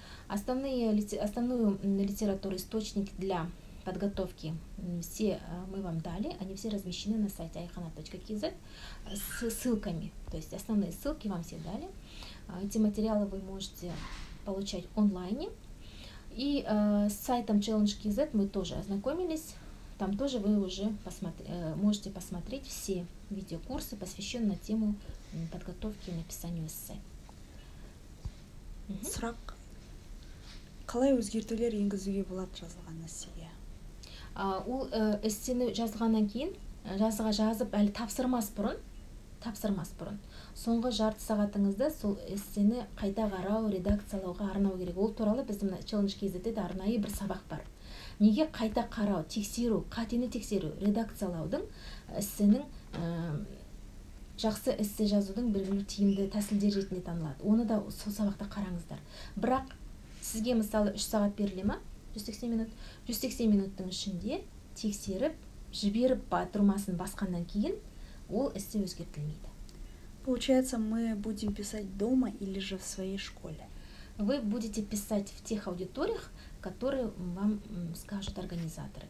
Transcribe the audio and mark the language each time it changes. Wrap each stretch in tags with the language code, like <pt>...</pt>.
<ru>Основную литературу, источники для подготовки все мы вам дали, они все размещены на сайте ayhana.kz с ссылками, то есть основные ссылки вам все дали. Эти материалы вы можете получать онлайне. И с сайтом Challenge.kz мы тоже ознакомились. Там тоже вы уже можете посмотреть все видеокурсы, посвященные на тему подготовки и написанию эссе.</ru> <kk>Сұрақ. Қалай өзгертулер енгізуге болады жазылған эссеге? Ол эссені жазғаннан кейін, жазып әлі тапсырмас бұрын, соңғы жарты сағатыңызда сол эссені қайта қарау, редакциялауға арнау керек. Ол туралы біздің Challenge.kz-де арнайы бір сабақ бар. Неге қайта қарау, тексеру, қатені тексеру, редакциялаудың эссенің жақсы эссе жазудың белгілі тиімді тәсілдер ретінде танылады. Оны да сол сабақта қараңыздар. Бірақ сізге мысалы 3 сағат беріле ма? 180 минут. 180 минуттың ішінде тексеріп, жіберіп батырмасын басқаннан кейін ол эссе өзгертілмейді.</kk> <ru>Получается, мы будем писать дома или же в своей школе? Вы будете писать в тех аудиториях, которые вам скажут организаторы.</ru>